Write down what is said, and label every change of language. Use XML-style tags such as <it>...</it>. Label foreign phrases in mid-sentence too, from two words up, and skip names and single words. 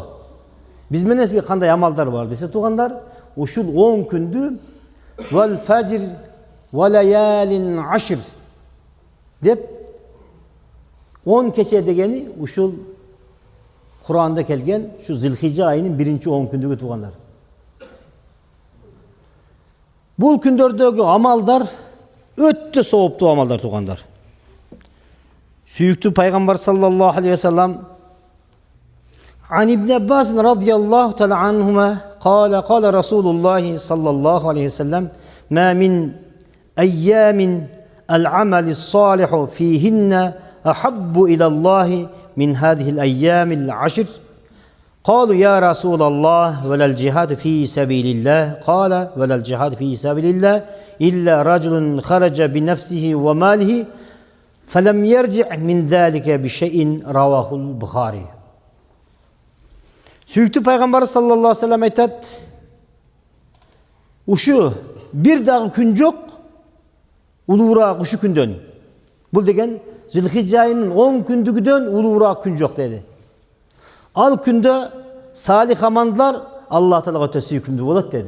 <ky>Биз менен сизге кандай амалдар бар десе туугандар, ушул 10 күндү</ky> <ar>والفجر وليال عشر</ar> <ky>деп 10 кече дегени ушул Куранда келген, шу Зилхижа айынын 1-10 күндүгү туугандар. Бул күндөрдөгү амалдар өтө сооптуу амалдар туугандар. Сүйүктүү пайгамбар</ky> <ar>صلى الله عليه وسلم عن ابن عباس رضي الله تعالى عنهما قال رسول الله صلى الله عليه وسلم ما من أيام العمل الصالح فيهن أحب إلى الله من هذه الأيام العشر قالوا يا رسول الله ولا الجهاد في سبيل الله قال ولا الجهاد في سبيل الله إلا رجل خرج بنفسه وماله فلم يرجع من ذلك بشيء رواه البخاري.</ar> <ky>Сүйүктүү пайгамбар</ky> <ar>صلى الله عليه وسلم</ar> <ky>айтат: "Ушу бир дагы күн жок улуураак ушу күндөн. Бул деген Зилхижа айынын 10 күндүгүдөн улуураак күн жок" деди. Ал күндө салих амалдар Аллах Таалага өтө сүйкүмдүү болот деди.</ky>